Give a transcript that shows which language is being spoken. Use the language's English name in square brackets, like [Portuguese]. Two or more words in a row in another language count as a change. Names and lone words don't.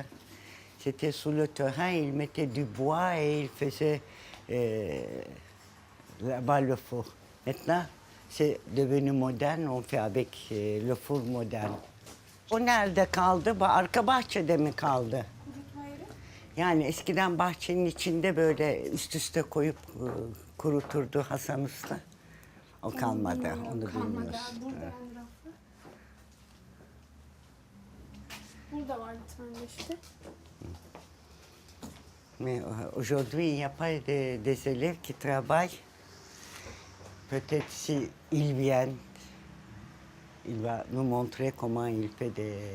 [French] C'était sous le terrain, il mettait du bois et il faisait là-bas le four. Maintenant, c'est devenu moderne, on fait avec le four moderne. [Turkish] O nerede kaldı? Arka bahçede mi kaldı? Yani eskiden bahçenin içinde böyle üst üste koyup kuruturdu Hasan Usta. O kalmadı, onu bilmiyoruz. [French] Mais aujourd'hui, il n'y a pas des élèves qui travaillent. Peut-être s'ils viennent, il va nous montrer comment il fait des...